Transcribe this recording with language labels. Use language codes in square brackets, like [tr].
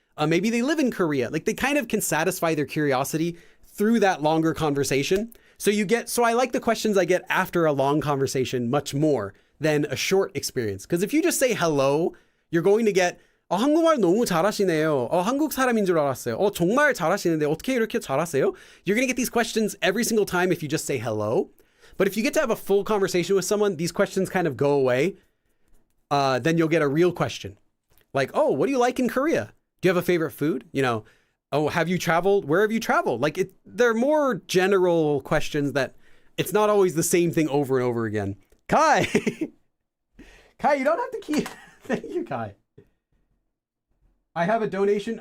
[en] Maybe they live in Korea. Like they kind of can satisfy their curiosity through that longer conversation. So I like the questions I get after a long conversation much more than a short experience. Because if you just say hello, you're going to get, [ko] 한국말 너무 잘하시네요. 한국 사람인 줄 알았어요. 정말 잘하시는데 어떻게 이렇게 잘하세요? [en] You're going to get these questions every single time if you just say hello. But if you get to have a full conversation with someone, these questions kind of go away. Then you'll get a real question. Like, oh, what do you like in Korea? Do you have a favorite food? Oh, have you traveled? Where have you traveled? Like they're more general questions that it's not always the same thing over and over again. Kai! Kai, you don't have to keep... Thank you, Kai. I have a donation.